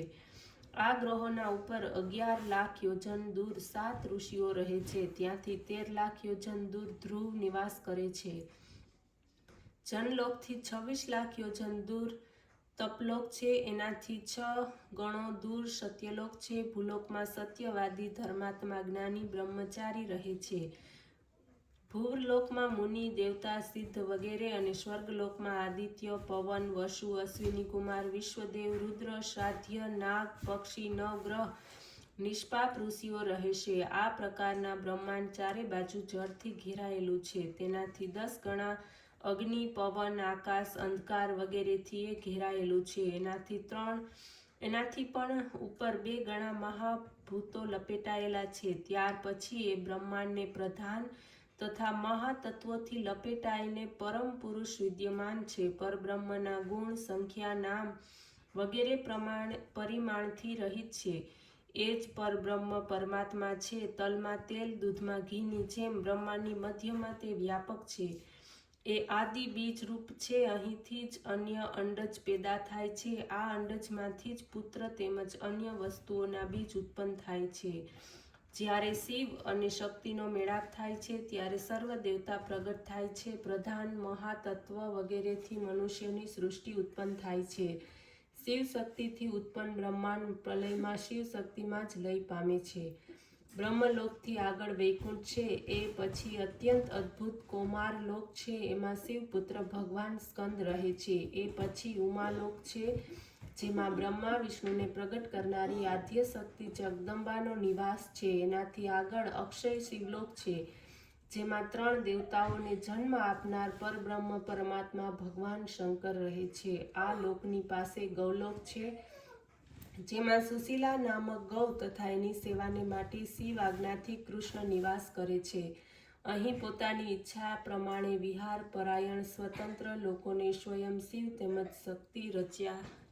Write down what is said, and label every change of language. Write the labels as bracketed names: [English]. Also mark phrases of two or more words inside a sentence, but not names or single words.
[Gujarati] આ ગ્રહોના ઉપર 11 લાખ યોજન દૂર 7 ઋષિઓ રહે છે। ત્યાંથી 13 લાખ યોજન દૂર ધ્રુવ નિવાસ કરે છે। જનલોકથી 26 લાખ યોજન દૂર તપલોક છે। એનાથી 6 ગણો દૂર સત્યલોક છે। ભૂલોકમાં સત્યવાદી, ધર્માત્મા, જ્ઞાની, બ્રહ્મચારી રહે છે। ભૂલોકમાં મુનિ, દેવતા, સિદ્ધ વગેરે અને સ્વર્ગલોકમાં આદિત્ય, પવન, વસુ, અશ્વિની કુમાર, વિશ્વદેવ, રુદ્ર, શ્રાધ્ય, નાગ, પક્ષી, નવગ્રહ, નિષ્પાપ ઋષિઓ રહેશે। આ પ્રકારના બ્રહ્માંડ ચારે બાજુ જળથી ઘેરાયેલું છે। તેનાથી 10 ગણા અગ્નિ, પવન, આકાશ, અંધકાર વગેરેથી ઘેરાયેલું છે। એનાથી પણ ઉપર 2 ગણા મહાભૂતો લપેટાયેલા છે। ત્યાર પછી એ બ્રહ્માંડને પ્રધાન તથા મહાતત્વોથી લપેટાઈને પરમ પુરુષ વિદ્યમાન છે। પરબ્રહ્મના ગુણ, સંખ્યા, નામ વગેરે પરિમાણથી રહિત છે। એ જ પરબ્રહ્મ પરમાત્મા છે। તલમાં તેલ, દૂધમાં ઘીની જેમ બ્રહ્માંડની મધ્યમાં તે વ્યાપક છે। એ આદિ બીજ રૂપ છે। અહીંથી જ અન્ય અંડજ પૈદા થાય છે। આ અંડજમાંથી જ પુત્ર તેમજ અન્ય વસ્તુઓના બીજ ઉત્પન્ન થાય છે। જ્યારે શિવ અને શક્તિનો મેળાપ થાય છે ત્યારે સર્વ દેવતા પ્રગટ થાય છે। પ્રધાન મહાતત્વ વગેરેથી મનુષ્યની સૃષ્ટિ ઉત્પન્ન થાય છે। શિવ શક્તિથી ઉત્પન્ન બ્રહ્માંડ પ્રલયમાં શિવ શક્તિમાં જ લય પામે છે। બ્રહ્મલોકથી આગળ વૈકુંઠ છે। એ પછી અત્યંત અદ્ભુત કૌમાર લોક છે। એમાં શિવ પુત્ર ભગવાન સ્કંદ રહે છે। એ પછી ઉમાલોક છે જેમાં બ્રહ્મા વિષ્ણુને પ્રગટ કરનારી આદ્ય શક્તિ જગદંબાનો નિવાસ છે। એનાથી આગળ અક્ષય શિવલોક છે જેમાં 3 દેવતાઓને જન્મ આપનાર પરબ્રહ્મ પરમાત્મા ભગવાન શંકર રહે છે। આ લોકની પાસે ગૌલોક છે જેમાં સુશીલા નામક ગૌ તથા એની સેવાને માટે શિવ આજ્ઞાથી કૃષ્ણ નિવાસ કરે છે। અહીં પોતાની ઈચ્છા પ્રમાણે વિહાર પરાયણ સ્વતંત્ર લોકોને સ્વયં શિવ તેમજ શક્તિ રચ્યા છે।